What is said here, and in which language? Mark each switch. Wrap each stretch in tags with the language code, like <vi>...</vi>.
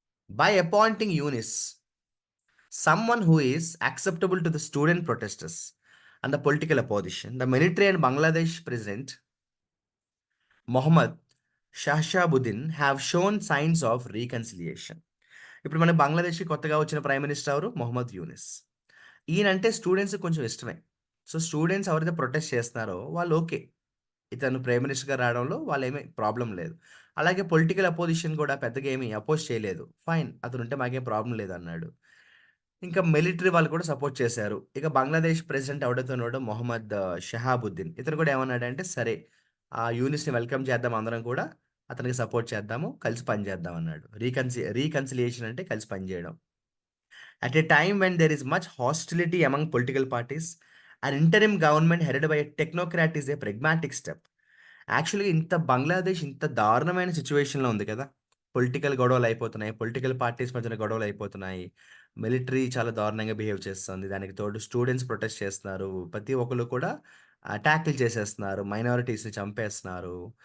<en>By appointing Yunus, someone who is acceptable to the student protesters and the political opposition, the military and Bangladesh President Mohammad Shahshabuddin have shown signs of reconciliation.</en> <te>ఇప్పుడు మన బంగ్లాదేశ్‌కి కొత్తగా వచ్చిన prime minister ఎవరు? Mohammed Younis. ఈయనంటే స్టూడెంట్స్‌కి కొంచెం ఇష్టమే. So, students ఎవరైతే protest చేస్తున్నారో వాళ్ళు ఓకే. ఇతను ప్రైమ్ మినిస్టర్‌గా రావడంలో వాళ్ళేమి ప్రాబ్లమ్ లేదు. అలాగే పొలిటికల్ అపోజిషన్ కూడా పెద్దగా ఏమి అపోజ్ చేయలేదు. ఫైన్ అతనుంటే మాకేం ప్రాబ్లమ్ లేదన్నాడు. ఇంకా మిలిటరీ వాళ్ళు కూడా సపోర్ట్ చేశారు. ఇక బంగ్లాదేశ్ ప్రెసిడెంట్ ఎవడైతే ఉన్నాడో మొహమ్మద్ షహాబుద్దీన్. ఇతను కూడా ఏమన్నాడంటే, సరే యూనిస్‌ని వెల్కమ్ చేద్దాం అందరం కూడా. అతనికి సపోర్ట్ చేద్దాము. కలిసి పని చేద్దాం అన్నాడు. రీకన్సిలియేషన్ అంటే కలిసి పనిచేయడం.</te> <en>At a time when there is much hostility among political parties, an interim government headed by a technocrat is a pragmatic step.</en> <te>యాక్చువల్‌గా బంగ్లాదేశ్ ఇంత దారుణమైన సిట్యుయేషన్‌లో ఉంది కదా! పొలిటికల్ గొడవలయిపోతున్నాయి. పొలిటికల్ పార్టీస్ మధ్యన గొడవలయిపోతున్నాయి. మిలిటరీ చాలా దారుణంగా బిహేవ్ చేస్తుంది. దానికి తోడు స్టూడెంట్స్ ప్రొటెస్ట్ చేస్తున్నారు. ప్రతి ఒక్కళ్ళు కూడా అటాకులు చేసేస్తున్నారు. మైనారిటీస్‌ని చంపేస్తున్నారు.</te>